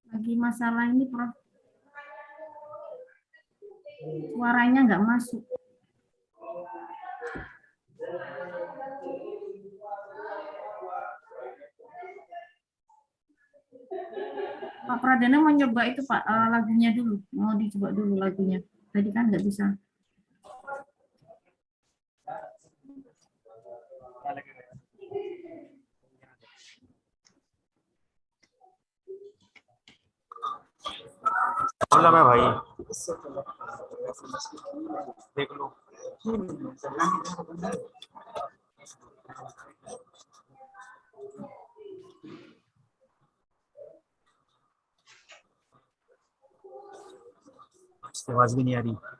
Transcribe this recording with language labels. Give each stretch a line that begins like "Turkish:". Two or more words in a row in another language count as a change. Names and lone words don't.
Indonesian: lagi masalah ini, Prof. Suaranya nggak masuk. Pak Pradana mau nyoba itu Pak, lagunya dulu. Mau dicoba dulu lagunya. Tadi kan nggak bisa.
Hindi: बोला मैं भाई देख लो आवाज भी नहीं आ रही